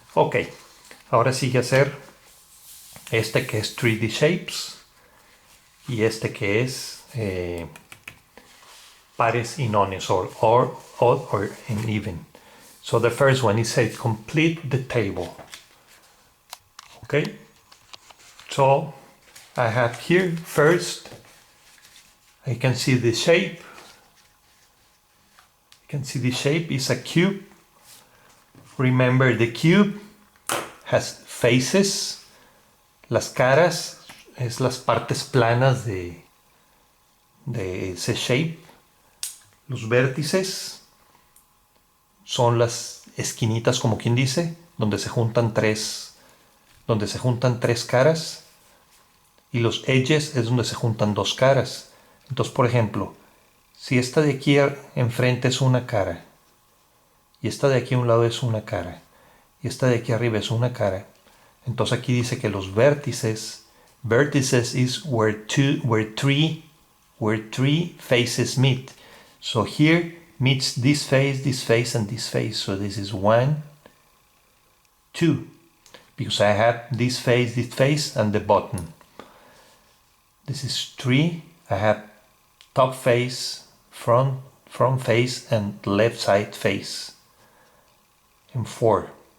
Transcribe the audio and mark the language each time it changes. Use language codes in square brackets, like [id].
[es] Ok, ahora sigue hacer este que es 3D Shapes y este que es pares y nones, [en] or odd or even. So the first one is said complete the table. Okay, so I have here first, I can see the shape. You can see the shape is a cube. Remember, the cube has faces. [es] Las caras es las partes planas de ese shape. Los vértices son las esquinitas, como quien dice, donde se juntan tres caras. Y los edges es donde se juntan dos caras. Entonces, por ejemplo, si esta de aquí enfrente es una cara, y esta de aquí a un lado es una cara, y esta de aquí arriba es una cara, entonces aquí dice que los vertices [en] is where three faces meet. So here meets this face, and this face. So this is 1, 2, because I have this face, and the bottom. This is 3. I have top face, front face, and left side face. And 4.